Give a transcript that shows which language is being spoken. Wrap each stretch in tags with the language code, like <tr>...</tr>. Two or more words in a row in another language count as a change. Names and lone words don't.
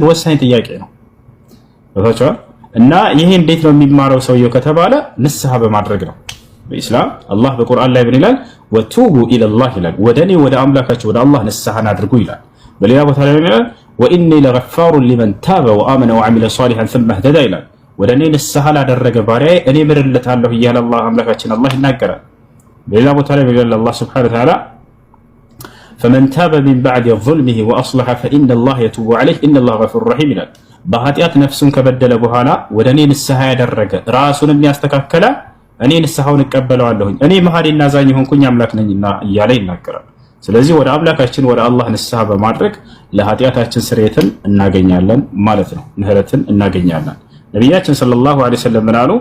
<am>ወሳኝ ጥያቄ ነው። ወጣቻ እና ይሄ እንዴት ነው የሚማረው ሰውየው ከተባለ ንስሐ በማድረግ ነው። በኢስላም አላህ በቁርአን ላይ ምን ይላል?</am> <ar>وتوبوا إلى الله</ar> <am>ይላል። ወደኔ ወደ አምላካችሁ ወደ አላህ ንስሐን አድርጉ ይላል። በሌላ ቦታ ላይ ምን ይላል?</am> <ar>وإني لغفار لمن تاب وآمن وعمل صالحا ثم اهتدى</ar> <am>ይላል። ወደኔ ንስሐ ላደረገ ባሪያዬ እኔ ምርለታለሁ እያለ አላህ አምላካችን አላህ ይናገራል። በሌላ ቦታ ላይ ምን ይላል? አላህ</am> <ar>سبحانه وتعالى فمن تاب من بعد ظلمه واصلح فان الله يتوب عليه ان الله غفور رحيم</ar> <am>ይላል። በኃጢአት ነፍሱን ከበደለ በኋላ ወደኔ ንስሐ ያደረገ ራሱን የሚያስተካከለ እኔ ንስሐውን እቀበለዋለሁኝ እኔ መሐሪና አዛኝ ሆንኩኝ አምላክ ነኝና እያለ ይናገራል። ስለዚህ ወደ አምላካችን ወደ አላህ ንስሐ በማድረግ ለኃጢአታችን ስርየትን እናገኛለን ማለት ነው፣ ምህረትን እናገኛለን። ነቢያችን</am> <ar>صلى الله عليه وسلم</ar> <am>ምን አሉ?</am>